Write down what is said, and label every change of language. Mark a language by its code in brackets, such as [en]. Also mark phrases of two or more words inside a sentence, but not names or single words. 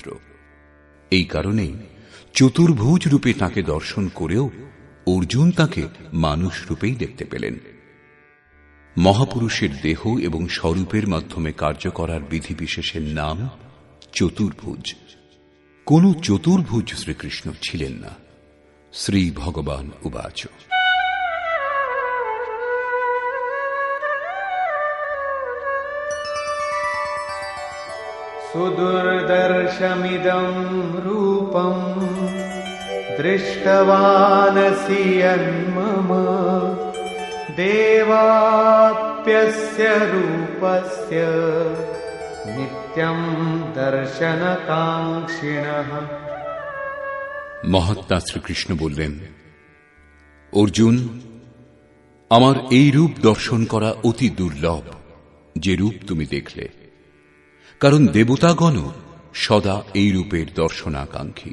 [bn] এই কারণেই চতুর্ভুজ রূপে তাঁকে দর্শন করেও অর্জুন তাঁকে মানুষ রূপেই দেখতে পেলেন। মহাপুরুষের দেহ এবং স্বরূপের মাধ্যমে কার্য করার বিধিবিশেষের নাম চতুর্ভুজ। কোন চতুর্ভুজ শ্রীকৃষ্ণ ছিলেন না। শ্রী ভগবান উবাচ, [sa] सुदुर्दर्शमिदं रूपं दृष्टवानसि यन्मम देवाप्यस्य रूपस्य नित्यं दर्शनकाङ्क्षिणः। [bn] মহাত্মা শ্রীকৃষ্ণ বললেন, অর্জুন, আমার এই রূপ দর্শন করা অতি দুর্লভ, যে রূপ তুমি দেখলে। কারণ দেবতাগণও সদা এই রূপের দর্শনাকাঙ্ক্ষী।